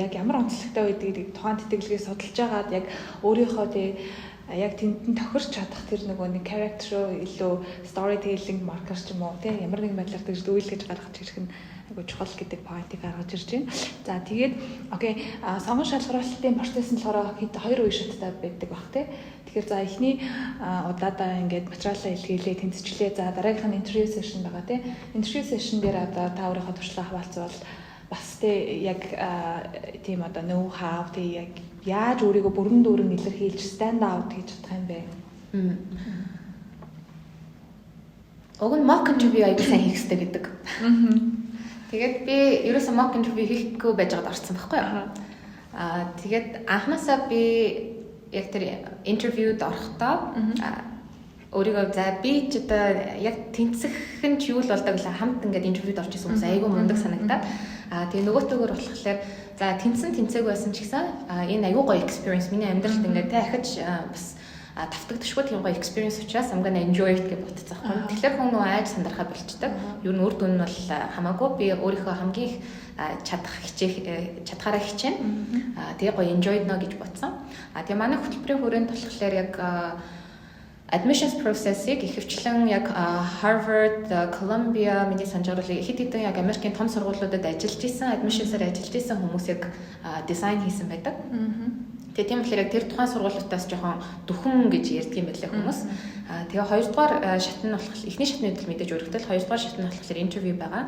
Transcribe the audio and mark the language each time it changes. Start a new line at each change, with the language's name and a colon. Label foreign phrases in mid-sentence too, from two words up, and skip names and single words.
Mongolian: Яг ямар онцлогтой байдаг гэдэг тухайн тэтгэлгийг судалж агаад яг өөрийнхөө, тий, яг тэнд нь тохирч чадах тэр нөгөө нэг character руу илүү
English: storytelling marker
Mongolian: ч юм уу, тий, ямар нэгэн байдлаар тэр үйлдэж гаргаж ирэх нь айгуу чухал гэдэг point-ийг гаргаж ирж байна. За, тэгээд окей, а, сонгон шалгаруулалтын процесс нь болохоор хэд хоёр үе шаттай байдаг бах, тий. Тэгэхээр за, эхний, а, удаадаа ингээд материалаа илгээлээ, тэнцвчлээ. За, дараагийнх нь
English: interview session
Mongolian: байгаа, тий.
English: Interview session
Mongolian: дээр одоо та өөрийнхөө туршлага хаваалцвал бас, тий, яг, а, тийм одоо
English: know how,
Mongolian: тий, яг яаж өөрийгөө бүрэн дүүрэн илэрхийлж stand out хийж чадах юм бэ? Мм. Уг нь
English: mock interview
Mongolian: аягүй сайн хийх хэрэгтэй гэдэг. Мгм. Тэгээд би ерөөсөө
English: mock interview
Mongolian: хийхгүй байж байгаад орсон байхгүй юу? Аха. Аа, тэгээд анханасаа би яг тэр интервьюд орохдоо, Мгм. аа, өөрийгөө за би ч одоо яг тэнцэх нь ч юу л болдог лээ. Хамт ингээд интервьюд орж исэн хүмүүс Мгм. аягүй мундаг Мгм. санагдаад. Аа, тэгээ нөгөөтэйгөр болохоор за тэнцэн тэнцээгүй байсан ч гэсэн, аа, энэ аягүй гоё experience. Миний амьдралд Мгм. ингээд дахиж, аа, бас, а, давтагдчихгүй тийм гоё experience учраас
English: I'm gonna enjoy it
Mongolian: гэж бодсон байхгүй юу? Аха. Тэгэхээр хүн нөгөө айж сандрахаа болчдаг. Аха. Ер нь үр дүн нь бол, а, хамаагүй би өөрийнхөө хамгийн их, а, чадах хичээх, э, чадхаараа хичээнэ. Мгм. А, тэгээ гоё enjoy дно гэж бодсон. А, тэгээ манай хөтөлбөрийн хүрээнд болохоор яг, а,
English: admissions process-
Mongolian: ыг ихэвчлэн яг, а, Harvard, а, Columbia, миний санджаар бол хэд хэдэн яг Америкийн том сургуулиудад ажиллаж исэн, admissions-аар ажиллаж исэн хүмүүсийг, а, design хийсэн байдаг. Мгм. Тэгээ тийм болохоор яг тэр тухайн сургуулиудаас жоохон дөхөн гэж ярьдаг юм байлаа хүмүүс. Мгм. А, тэгээ хоёрдугаар, а, шат нь болох, эхний шатны үед л мэдээж өргөдөл, хоёрдугаар шат нь болохоор interview байгаа.